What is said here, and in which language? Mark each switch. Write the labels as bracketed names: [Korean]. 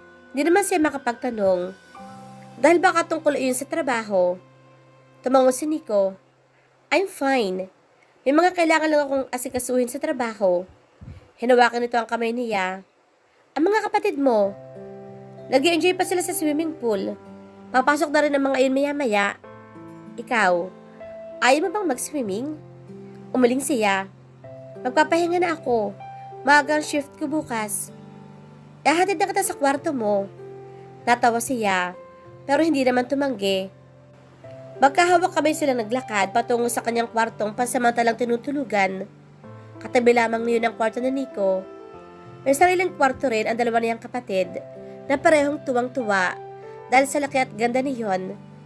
[Filipino] Hindi naman siya makapagtanong dahil baka tungkol iyon sa trabaho. Tumango si Nico. [English] I'm fine. [Filipino] May mga kailangan lang akong asikasuhin sa trabaho. Hinawakan nito ang kamay niya. Ang mga kapatid mo, nag-enjoy pa sila sa swimming pool. Papasok na rin ang mga iyon maya-maya. Ikaw, ayaw mo bang mag-swimming? Umaling siya. Magpapahinga na ako. Maaga ang shift ko bukas. Ihahatid na kita sa kwarto mo. Natawa siya, pero hindi naman tumanggi. Magkahawak kami silang naglakad patungo sa kanyang kwartong pansamantalang tinutulugan. Katabi lamang niyon ang kwarto ni Nico. May sariling kwarto rin ang dalawa niyang kapatid na parehong tuwang-tuwa dahil sa laki at ganda niyon.